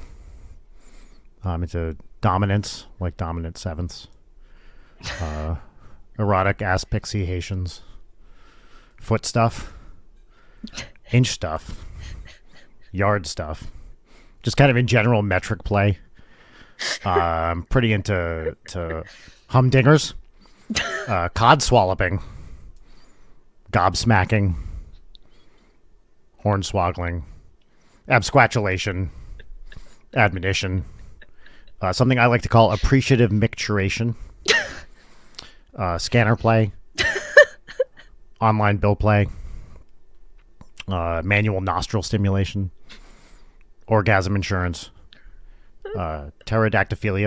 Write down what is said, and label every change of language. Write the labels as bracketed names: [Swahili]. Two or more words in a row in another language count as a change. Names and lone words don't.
[English] It's dominance, like dominant sevenths. Erotic asphyxiations. Foot stuff. Inch stuff. Yard stuff. Just kind of in general metric play. I'm pretty into humdingers. Cod swalloping. Gobsmacking. Hornswoggling. Absquatulation. Admonition. Something I like to call appreciative micturation. Scanner play. Online bill play. Manual nostril stimulation. Orgasm insurance. Pterodactyphilia.